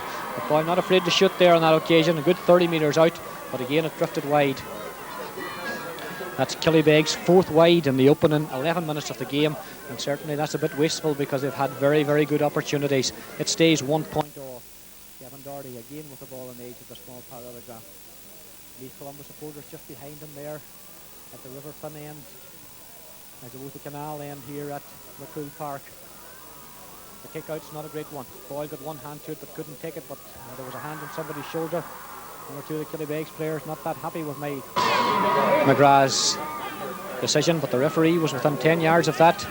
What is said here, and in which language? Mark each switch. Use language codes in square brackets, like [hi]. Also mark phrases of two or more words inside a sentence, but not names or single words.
[en] But Boyle not afraid to shoot there on that occasion. A good 30 metres out, but again it drifted wide. That's Killybegs' 4th wide in the opening 11 minutes of the game, and certainly that's a bit wasteful because they've had very, very good opportunities. It stays 1 point off. Kevin Doherty again with the ball on the edge of the small parallelograph. Leith Columba supporters just behind him there at the River Finn end, as opposed to the canal end here at McCumhaill Park. The kick out's not a great one. Boyle got one hand to it but couldn't take it, but there was a hand on somebody's shoulder. One or two of the Killybegs players not that happy with Mick McGrath's decision, but the referee was within 10 yards of that.